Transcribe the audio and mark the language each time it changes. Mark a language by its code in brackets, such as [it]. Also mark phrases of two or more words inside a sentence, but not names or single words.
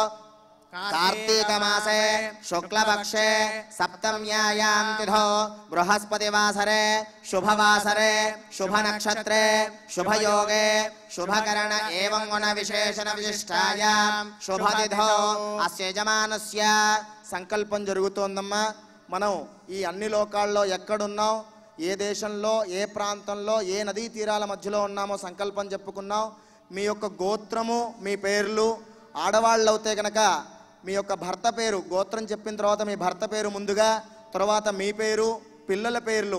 [sa] कार्तीक मासे शुक्लपक्षे सप्तम्यायां तिथौ बृहस्पतिवासरे शुभवासरे शुभनक्षत्रे शुभयोगे शुभकरण एवं गुण विशेषण विशिष्टायां शुभतिथौ अस्य यजमानस्य [te] సంకల్పం జరుగుతోందమ్మా. మనం ఈ అన్ని లోకాల్లో ఎక్కడున్నాం, ఏ దేశంలో, ఏ ప్రాంతంలో, ఏ నదీ తీరాల మధ్యలో ఉన్నామో సంకల్పం చెప్పుకున్నాం. మీ యొక్క గోత్రము, మీ పేర్లు, ఆడవాళ్ళు అవుతే కనుక మీ యొక్క భర్త పేరు, గోత్రం చెప్పిన తర్వాత మీ భర్త పేరు ముందుగా, తర్వాత మీ పేరు, పిల్లల పేర్లు.